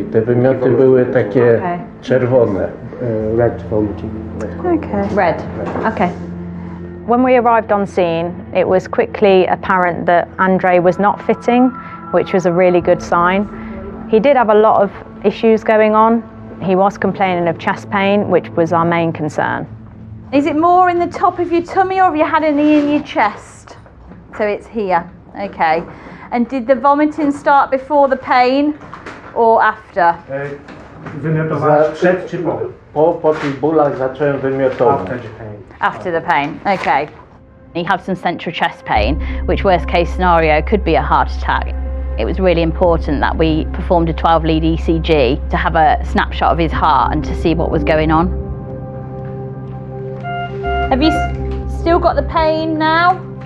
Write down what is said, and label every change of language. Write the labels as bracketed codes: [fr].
[pl] I te wymioty były takie czerwone. [en] Red vomiting. Okay. Red. Okay. When we arrived on scene, it was quickly apparent that Andrzej was not fitting, which was a really good sign. He did have a lot of issues going on. He was complaining of chest pain, which was our main concern. Is it more in the top of your tummy or have you had any in your chest? So it's here, okay. And did the vomiting start before the pain or after? [pl] Wymiotować przed czy po? Po tych bólach zacząłem wymiotować. [en] After the pain, okay. He had some central chest pain, which worst case scenario could be a heart attack. It was really important that we performed a 12-lead ECG to have a snapshot of his heart and to see what was going on. Have you still got the pain now?